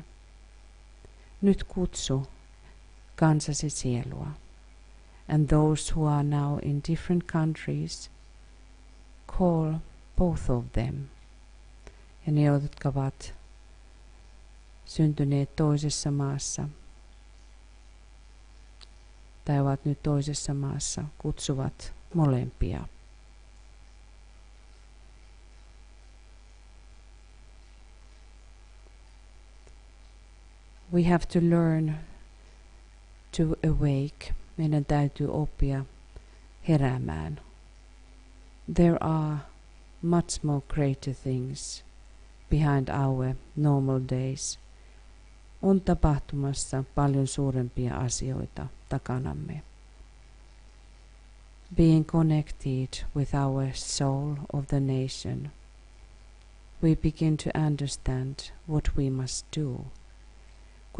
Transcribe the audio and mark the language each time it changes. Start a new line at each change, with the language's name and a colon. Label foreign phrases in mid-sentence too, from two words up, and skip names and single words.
Finnish: Nyt kutsu kansasi sielua.
English: And those who are now in different countries, call both of them.
Finnish: Ja ne, jotka ovat syntyneet toisessa maassa tai ovat nyt toisessa maassa, kutsuvat molempia.
English: We have to learn to awake.
Finnish: Meidän täytyy oppia heräämään.
English: There are much more greater things behind our normal days.
Finnish: On tapahtumassa paljon suurempia asioita takanamme.
English: Being connected with our soul of the nation, we begin to understand what we must do.